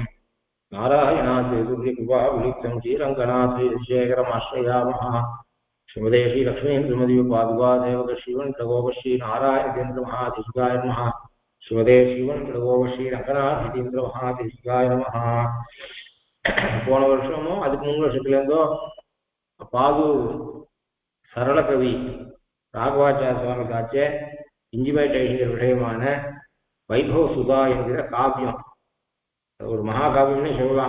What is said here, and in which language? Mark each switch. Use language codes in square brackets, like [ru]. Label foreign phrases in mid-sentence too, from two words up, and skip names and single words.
[sa] नारायणाद्यकृपाविलिप्तं श्रीरङ्गनाथेश्वरमाश्रयामः श्रीमते श्रीलक्ष्मीन्द्रमदिपादुकादेवक श्रीवन्कटगोपश्रीनारायणेन्द्रमहादेशिकाय नमः श्रीमते श्रीवन्कटगोपश्रीरङ्गनाथेन्द्रमहादेशिकाय नमः [ta] போன வருஷமோ அதுக்கு முன் வருஷத்துலேருந்தோ பாதூர் சரளகவி ராகவாச்சார சுவாமி காட்சே இஞ்சிமேட் ஐயர் விஷயமான வைபவ சுதா என்கிற காவியம் ஒரு மகாகாவியம்னே சொல்லலாம்.